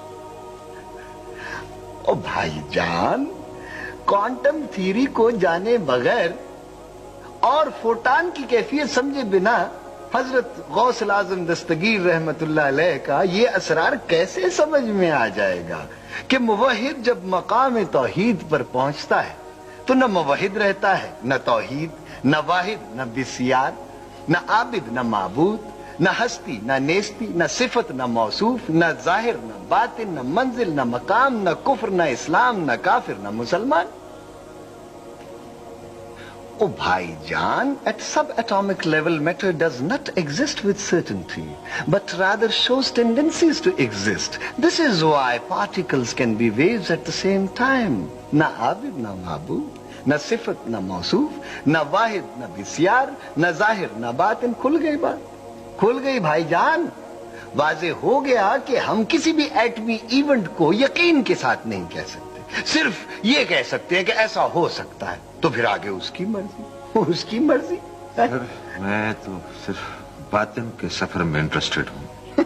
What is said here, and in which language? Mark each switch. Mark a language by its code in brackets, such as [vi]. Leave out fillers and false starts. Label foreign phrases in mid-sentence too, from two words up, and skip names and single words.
[hi] ओ भाईजान, [en] quantum theory [hi] को जाने बगैर और फोटान की कैफियत समझे बिना हजरत गौस आजम दस्तगीर रहमतुल्लाह अलैह का ये असरार कैसे समझ में आ जाएगा कि मुवहिद जब मकाम तौहीद पर पहुंचता है तो न मुवहिद रहता है, न तौहीद, न वाहिद, न बिस्यार, न आबिद, न माबूद, न हस्ती, न नेस्ती, न सिफत, न मौसूफ, न जाहिर, न बातिन, न मंजिल, न मकाम, न कुफ्र, न इस्लाम, न काफिर, न मुसलमान। Oh भाईजान, [en] at subatomic level matter does not exist with certainty, but rather shows tendencies to exist. This is why particles can be waves at the same time. [hi] न आबिद, न माबूद, न सिफ़त, न मौसूफ़, न वाहिद, न बिस्यार, न ज़ाहिर, न बातिन. खुल गई बात, खुल गई भाईजान। वाजे हो गया कि हम किसी भी एटमी इवेंट को यकीन के साथ नहीं कह सकते, सिर्फ ये कह सकते हैं कि ऐसा हो सकता है, तो फिर आगे उसकी मर्जी, उसकी मर्जी। सर, मैं तो सिर्फ बातिन के सफर में इंटरेस्टेड हूँ।